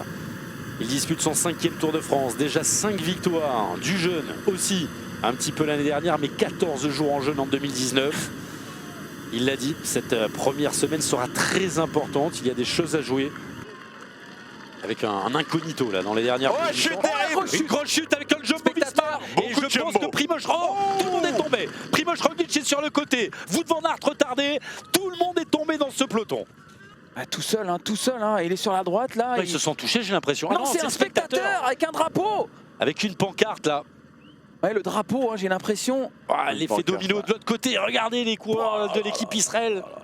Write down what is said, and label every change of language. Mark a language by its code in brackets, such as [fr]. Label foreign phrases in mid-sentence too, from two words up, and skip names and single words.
[fr] Il dispute son 5e Tour de France, déjà 5 victoires, du jeune aussi, un petit peu l'année dernière, mais 14 jours en jeune en 2019. Il l'a dit, cette première semaine sera très importante, il y a des choses à jouer. Avec un incognito là dans les dernières minutes. Chute terrible. Une grosse chute avec un Jumbo Visma. Et je pense que Primož Roglič, tout le monde est tombé. Primož Roglič est sur le côté. Wout van Aert retardé. Tout le monde est tombé dans ce peloton. Ah, tout seul, hein. Il est sur la droite là. Ils se sont touchés, j'ai l'impression. Non, c'est un spectateur avec un drapeau. Avec une pancarte là. Ouais, le drapeau, hein, j'ai l'impression. Ah, l'effet domino de l'autre côté. Regardez les coureurs de l'équipe Israël.